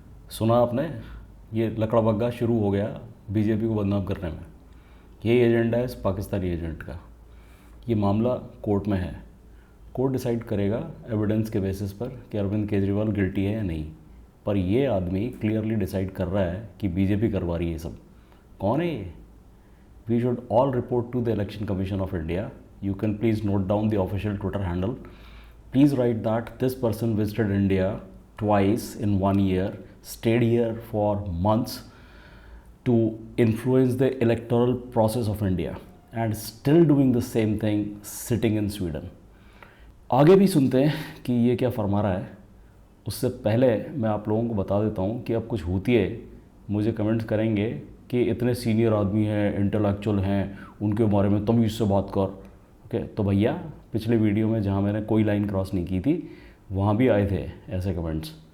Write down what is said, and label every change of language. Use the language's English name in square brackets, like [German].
[Hindi] सुना आपने, ये लकड़ा बग्गा शुरू हो गया बीजेपी को बदनाम करने में। यही एजेंडा है इस पाकिस्तानी एजेंट का। ये मामला कोर्ट में है, कोर्ट डिसाइड करेगा एविडेंस के बेसिस पर कि अरविंद केजरीवाल गिल्टी है या नहीं। पर ये आदमी क्लियरली डिसाइड कर रहा है कि बीजेपी करवा रही है ये सब। कौन है ये? [English] We should all report to the Election Commission of India. You can please note down the official Twitter handle. Please write that this person visited India twice in 1 year, stayed here for months to influence the electoral process of India, and still doing the same thing sitting in Sweden. [Hindi] आगे भी सुनते हैं कि ये क्या फरमा रहा है। उससे पहले मैं आप लोगों को बता देता हूँ कि अब कुछ होती है मुझे कमेंट्स करेंगे कि इतने सीनियर आदमी हैं, इंटेलेक्चुअल हैं, उनके बारे में तमीज़ से बात कर। ओके, तो भैया पिछले वीडियो में जहाँ मैंने कोई लाइन क्रॉस नहीं की थी वहाँ भी आए थे ऐसे कमेंट्स।